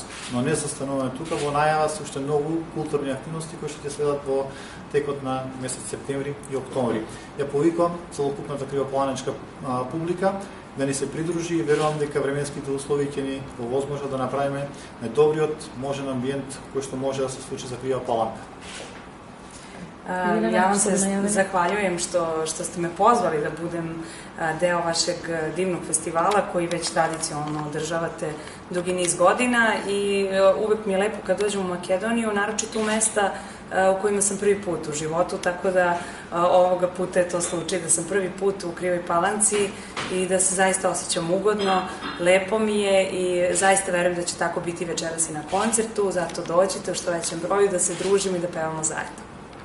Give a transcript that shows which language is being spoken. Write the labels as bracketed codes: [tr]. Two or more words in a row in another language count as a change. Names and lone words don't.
[mk] Но не застануваме тука, во најава се уште многу културни активности кои што ќе следат во текот на месец септември и октомври. Ја повикувам целокупната кривопланечка публика да ни се придружи и верувам дека временските услови ќе ни овозможат да направиме најдобриот можен амбиент кој што може да се случи за Крива Паланка. [sr] Ja vam se zahvaljujem što ste me pozvali da budem deo vašeg divnog festivala koji već tradicionalno održavate dugi niz godina i uvek mi je lepo kad dođem u Makedoniju, naročito u mesta u kojima sam prvi put u životu, tako da ovoga puta je to slučaj da sam prvi put u Krivoj Palanci i da se zaista osjećam ugodno, lepo mi je i zaista verujem da će tako biti večeras i na koncertu, zato dođite u što većem broju da se družimo i da pevamo zajedno.